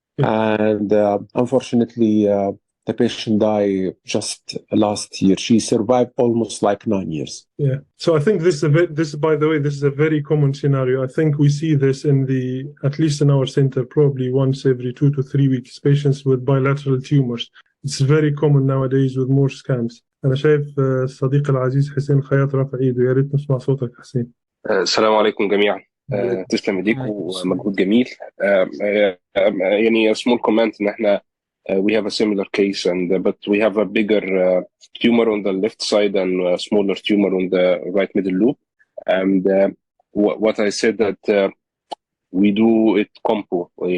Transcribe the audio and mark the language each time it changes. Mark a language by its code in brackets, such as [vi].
[en] And unfortunately, the patient died just last year. She survived almost like 9 years. Yeah. So I think by the way, this is a very common scenario. I think we see this at least in our center, probably once every 2 to 3 weeks, patients with bilateral tumors. It's very common nowadays with more scans. [ar] أنا شايف صديق العزيز حسين خياط رافع إيده. يا ريت نسمع صوتك حسين. السلام عليكم جميعا. تسلم ايديكم ومجهود جميل. [en] يعني small comment [ar] ان احنا [en] we have a similar case but we have a bigger tumor on the left side and a smaller tumor on the right middle loop. And what I said that we do it combo.